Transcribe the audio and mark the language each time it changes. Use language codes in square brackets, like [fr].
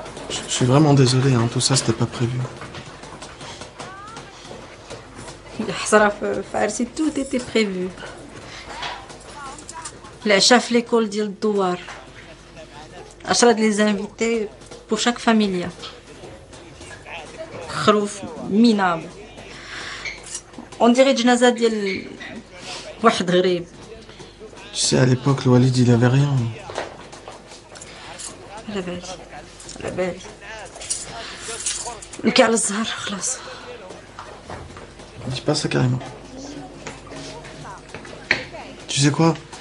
[fr] Je suis vraiment désolé, hein, tout ça c'était pas prévu. [ar] الحصرة في عرسي [fr] tout était prévu. [ar] العشاء في ليكول ديال الدوار. 10 ديال لي زانفيتي [fr] pour chaque famille. [ar] خروف مينابل. [fr] On dirait [ar] جنازة ديال واحد غريب. [fr] Tu sais, à l'époque, le Walid il avait rien. [ar] على بالي. الكاع على الزهر خلاص. [fr] Dis pas ça carrément. Tu sais quoi?